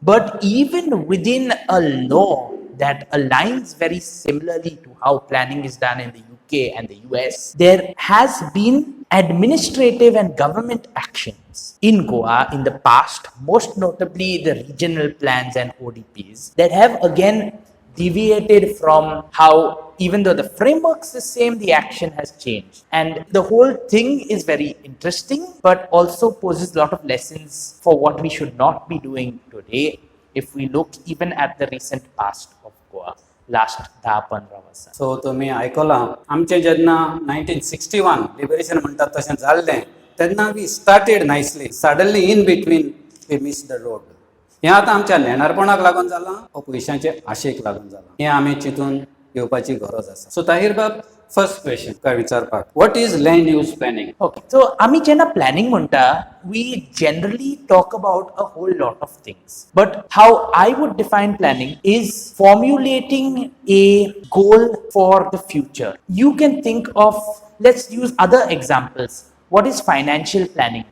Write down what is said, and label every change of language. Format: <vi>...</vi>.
<en>But even within a law that aligns very similarly to how planning is done in the UK and the US, there has been administrative and government actions in Goa in the past, most notably the regional plans and ODPs, that have again deviated from how, even though the framework's the same, the action has changed. And the whole thing is very interesting, but also poses a lot of lessons for what we should not be doing today if we look even at the recent past of Goa, last 10-15 वर्सां.</en> <gom>So तुमी आयकलां, आमचें जेन्ना 1961 liberation म्हणटात तशें जाल्लें, तेन्ना</gom> <en>We started nicely. Suddenly in between we miss the road.</en> <gom>हें आतां आमच्या नेणारपणाक लागून जालां वा पयशांचे आशेक लागून जालां, हें आमी चिंतून घेवपाची गरज आसा.</gom> <en>so Tahir बाब, first question</en> <gom>काय विचारपाक,</gom> <en>What is land use planning? Okay, so</en> <gom>आमी जेन्ना प्लॅनिंग म्हणटा,</gom> <en>we generally talk about a whole lot of things. But how I would define planning is formulating a goal for the future. You can think of, let's use other examples. What is financial planning?</en>